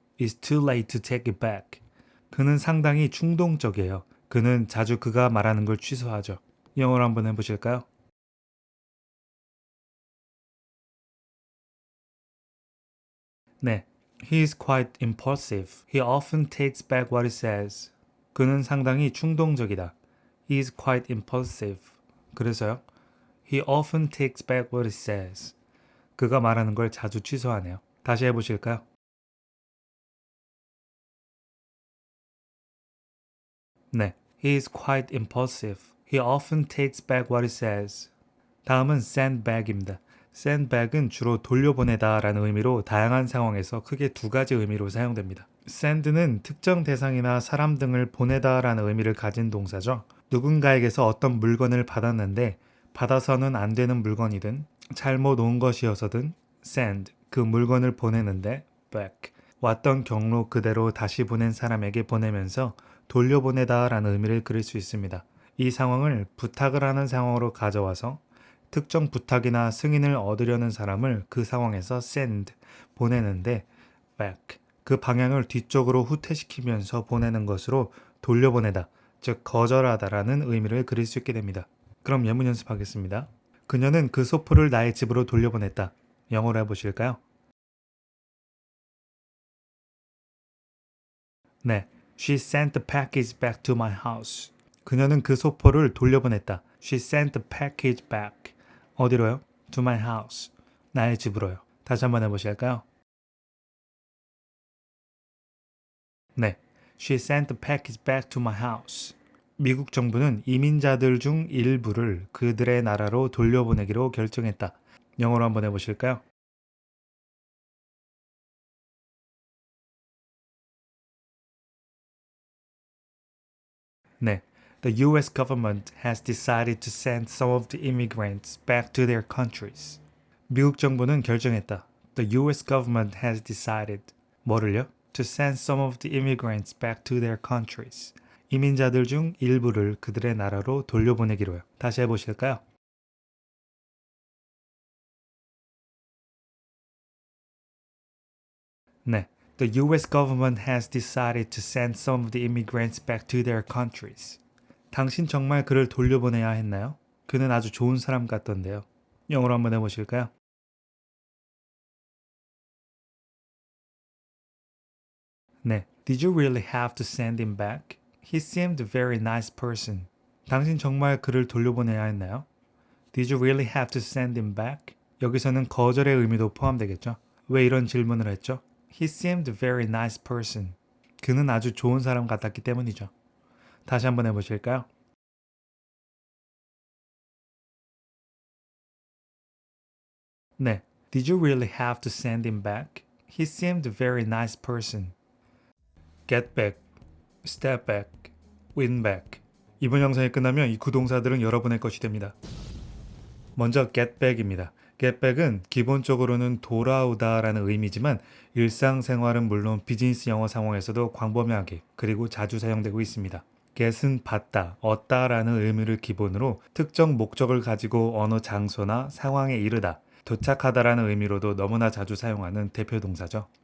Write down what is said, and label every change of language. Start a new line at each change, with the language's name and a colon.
English: It's too late to take it back.
Korean: 그는 상당히 충동적이에요. 그는 자주 그가 말하는 걸 취소하죠. 영어로 한번 해보실까요?
English: 네. He is quite impulsive. He often takes back what he says.
Korean: 그는 상당히 충동적이다.
English: He is quite impulsive.
Korean: 그래서요.
English: He often takes back what he says.
Korean: 그가 말하는 걸 자주 취소하네요. 다시 해보실까요?
English: 네. He is quite impulsive. He often takes back what he says.
Korean: 다음은 send back입니다. send back은 주로 돌려보내다 라는 의미로 다양한 상황에서 크게 두 가지 의미로 사용됩니다. send는 특정 대상이나 사람 등을 보내다 라는 의미를 가진 동사죠. 누군가에게서 어떤 물건을 받았는데 받아서는 안 되는 물건이든 잘못 온 것이어서든 send, 그 물건을 보내는데 back, 왔던 경로 그대로 다시 보낸 사람에게 보내면서 돌려보내다 라는 의미를 그릴 수 있습니다. 이 상황을 부탁을 하는 상황으로 가져와서 특정 부탁이나 승인을 얻으려는 사람을 그 상황에서 send, 보내는데 back, 그 방향을 뒤쪽으로 후퇴시키면서 보내는 것으로 돌려보내다, 즉 거절하다라는 의미를 그릴 수 있게 됩니다. 그럼 예문 연습하겠습니다. 그녀는 그 소포를 나의 집으로 돌려보냈다. 영어로 해보실까요?
English: 네, She sent the package back to my house.
Korean: 그녀는 그 소포를 돌려보냈다.
English: She sent the package back.
Korean: 어디로요?
English: To my house.
Korean: 나의 집으로요. 다시 한번 해보실까요?
English: 네, She sent the package back to my house.
Korean: 미국 정부는 이민자들 중 일부를 그들의 나라로 돌려보내기로 결정했다. 영어로 한번 해보실까요? 네.
English: The US government has decided to send some of the immigrants back to their countries.
Korean: 미국 정부는 결정했다.
English: The US government has decided.
Korean: 뭐를요?
English: To send some of the immigrants back to their countries.
Korean: 이민자들 중 일부를 그들의 나라로 돌려보내기로요. 다시 해보실까요? 네.
English: The US government has decided to send some of the immigrants back to their countries.
Korean: 당신 정말 그를 돌려보내야 했나요? 그는 아주 좋은 사람 같던데요. 영어로 한번 해보실까요? 네.
English: Did you really have to send him back? He seemed a very nice person.
Korean: 당신 정말 그를 돌려보내야 했나요?
English: Did you really have to send him back?
Korean: 여기서는 거절의 의미도 포함되겠죠. 왜 이런 질문을 했죠?
English: He seemed a very nice person.
Korean: 그는 아주 좋은 사람 같았기 때문이죠. 다시 한번 해보실까요? 네.
English: Did you really have to send him back? He seemed a very nice person. Get back, step back, win back.
Korean: 이번 영상이 끝나면 이 구동사들은 여러분의 것이 됩니다. 먼저 get back입니다. get back은 기본적으로는 돌아오다라는 의미지만 일상생활은 물론 비즈니스 영어 상황에서도 광범위하게 그리고 자주 사용되고 있습니다. get은 받다, 얻다라는 의미를 기본으로 특정 목적을 가지고 어느 장소나 상황에 이르다, 도착하다라는 의미로도 너무나 자주 사용하는 대표 동사죠.